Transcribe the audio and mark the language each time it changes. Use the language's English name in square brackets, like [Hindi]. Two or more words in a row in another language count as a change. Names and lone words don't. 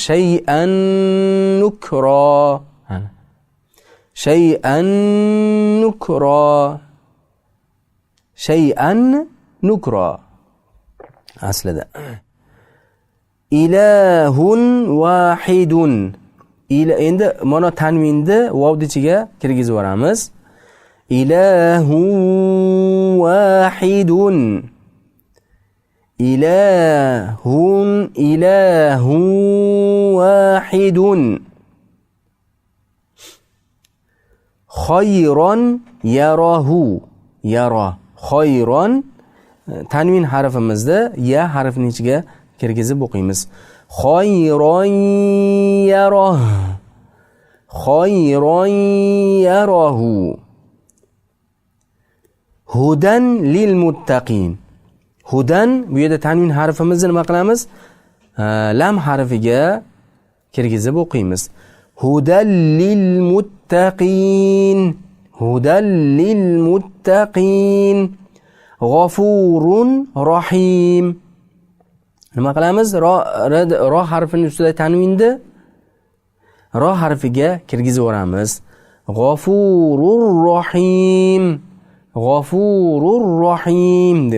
[Arabic] شيئا نكرا. شيئا نكرا. شيئا نكرا. Aslida إله واحد. [Uzbek] Endi mana tanvinni vovni ichiga kirgizib yuboramiz. [Arabic] إله واحد. إله واحد. خيرا يره. [Uzbek] Yara. Khayran tanvin harfimizda ya harfining ichiga kirgizib o'qiymiz. [Arabic] خيرا يره. خيرا يره. هدى للمتقين. [Uzbek] Hudan bu yerda tanvin harfimizni nima qilamiz? Lam harfiga kirgizib o'qiymiz. [Arabic] هدى للمتقين. هدى للمتقين. غفور رحيم. [Uzbek] Nima qilamiz? Ro harfining ustida tanvinni ro harfiga kirgizib yuboramiz. [Arabic] غفور رحيم. غفور رحيم deb.